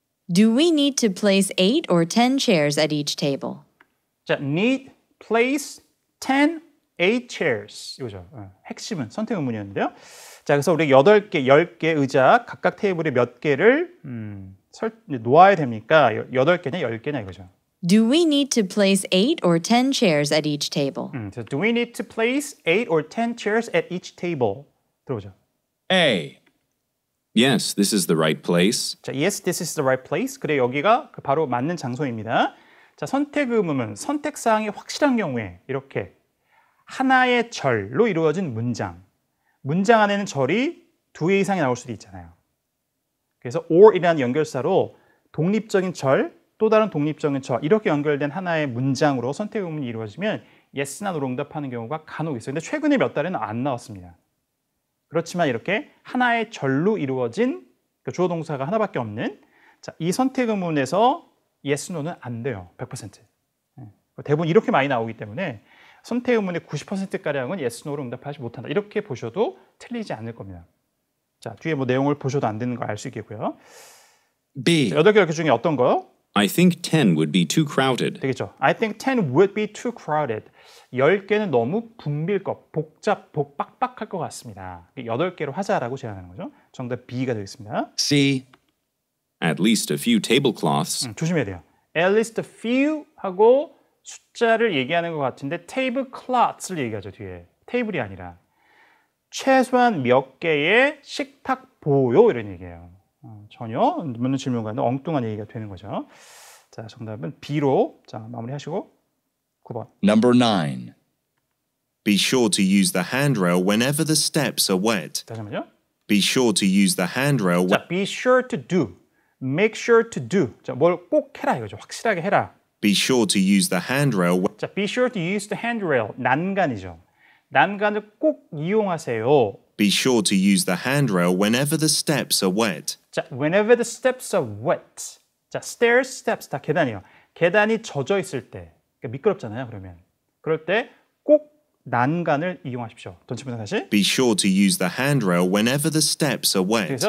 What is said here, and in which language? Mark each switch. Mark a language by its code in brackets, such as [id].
[en] Do we need to place 8 or 10 chairs at each table? [ko] 자, need, place, 8 chairs. 이거죠. 핵심은 선택 의문이었는데요. 자, 그래서 우리 8개, 10개 의자 각각 테이블에 몇 개를 놓아야 됩니까? 8개냐, 10개냐 이거죠. [en] Do we need to place 8 or 10 chairs at each table? So do we need to place 8 or 10 chairs at each table? [ko] 들어보죠. A. [en] Yes, this is the right place. 자, yes, this is the right place. [ko] 그래, 여기가 바로 맞는 장소입니다. 자, 선택 의무는 선택 사항이 확실한 경우에 이렇게 하나의 절로 이루어진 문장. 문장 안에는 절이 2개 이상이 나올 수도 있잖아요. 그래서 or이라는 연결사로 독립적인 절, 또 다른 독립적인 절 이렇게 연결된 하나의 문장으로 선택 의문이 이루어지면 yes나 no로 응답하는 경우가 간혹 있어요. 근데 최근에 몇 달에는 안 나왔습니다. 그렇지만 이렇게 하나의 절로 이루어진 주어 동사가 하나밖에 없는 자, 이 선택 의문에서 yes, no는 안 돼요. 100%. 대부분 이렇게 많이 나오기 때문에 선택 의문의 90%가량은 yes, no로 응답하지 못한다. 이렇게 보셔도 틀리지 않을 겁니다. 자, 뒤에 뭐 내용을 보셔도 안 되는 거 알 수 있겠고요. B. 자, 8개 중에 어떤 거요? [en] I think 10 would be too crowded. [ko] 되겠죠. [en] I think 10 would be too crowded. [ko] 10개는 너무 붐빌 것, 빡빡할 것 같습니다. 8개로 하자라고 제안하는 거죠. 정답 B가 되겠습니다. C. [en] At least a few tablecloths. [ko] 조심해야 돼요. At least a few 하고 숫자를 얘기하는 것 같은데 tablecloths를 얘기하죠, 뒤에. 테이블이 아니라. 최소한 몇 개의 식탁 보요 이런 얘기예요. 전혀 묻는 질문과는 엉뚱한 얘기가 되는 거죠. 자, 정답은 B로 자, 마무리하시고 9번. [en] Number 9. Be sure to use the handrail whenever the steps are wet. [ko] 다시 한번요. [en] Be sure to use the handrail. [ko] 자, be sure to do. make sure to do. 자, 뭘 꼭 해라 이거죠. 확실하게 해라. [en] Be sure to use the handrail. 자, be sure to use the handrail. [ko] 난간이죠. 난간을 꼭 이용하세요. [en] Be sure to use the handrail whenever the steps are wet. 자, whenever the steps are wet. [ko] 자, stairs, steps 다 계단이에요. 계단이 젖어 있을 때, 그러니까 미끄럽잖아요. 그러면 그럴 때 꼭 난간을 이용하십시오. 전치부터 다시. [en] Be sure to use the handrail whenever the steps are wet.